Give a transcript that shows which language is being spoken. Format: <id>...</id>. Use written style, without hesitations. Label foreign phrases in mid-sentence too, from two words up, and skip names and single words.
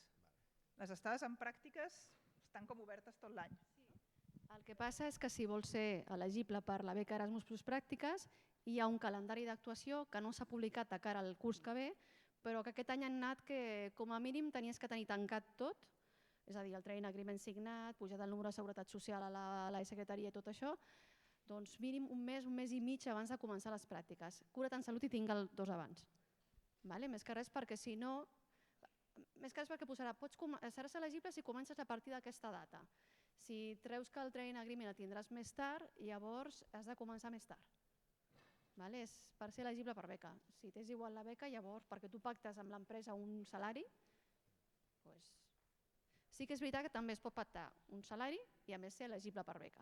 <ca>Les estades en pràctiques estan com obertes tot l'any. El que passa és que si vols ser elegible per la beca Erasmus Plus Pràctiques, hi ha un calendari d'actuació que no s'ha publicat de cara al curs que ve, però que aquest any han anat que com a mínim tenies que tenir tancat tot, és a dir, el</ca> <en>training agreement</en> <ca>signat, pujat el número de seguretat social a la secretaria i tot això, doncs mínim un mes i mig abans de començar les pràctiques. Cura't en salut i tinga'l 2 abans. Més que res perquè si no, més que res perquè posarà, seràs elegible si comences a partir d'aquesta data. Si treus que el</ca> <en>training agreement</en> <ca>el tindràs més tard, llavors has de començar més tard. És per ser elegible per beca. Si t'és igual la beca, llavors, perquè tu pactes amb l'empresa un salari, sí que és veritat que també es pot pactar un salari i a més ser elegible per beca.</ca>